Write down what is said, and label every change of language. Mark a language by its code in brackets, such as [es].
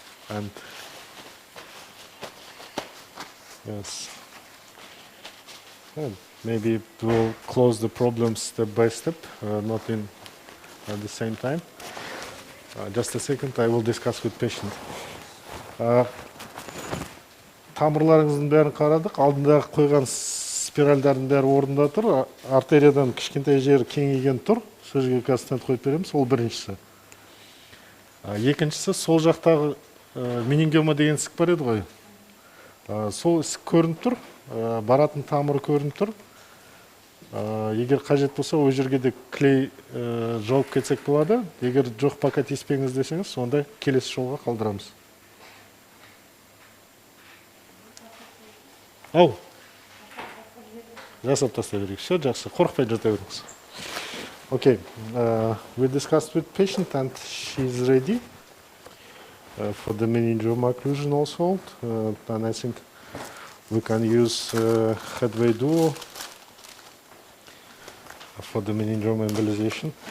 [en] And yes, and maybe we'll close the problem step by step, not in at the same time. Just a second, I will discuss with patient. [kk] Тамырларыңыздың бәрін қарадық, алдындағы қойған спиральдардың бәрі орында тұр, артериядан кішкентай жері кеңейген тұр, сол жерге қазір стенд қойып береміз, ол біріншісі. Екіншісі, сол жақтағы менингиома деген ісік бар еді ғой. Сол ісік көрініп тұр, баратын тамыры көрініп тұр. Егер қажет болса, ол жерге де клей жауып кетсек болады. Егер жоқ, пока тиіспеңіз десеңіз, сонда келесі жолға қалдырамыз. Ау, жасап тастай берейік. Все, жақсы, қорықпай жата беріңіз. [en] Okay, we discussed with patient and she's ready for the meningioma occlusion also. And I think we can use headway duo for the meningioma embolization.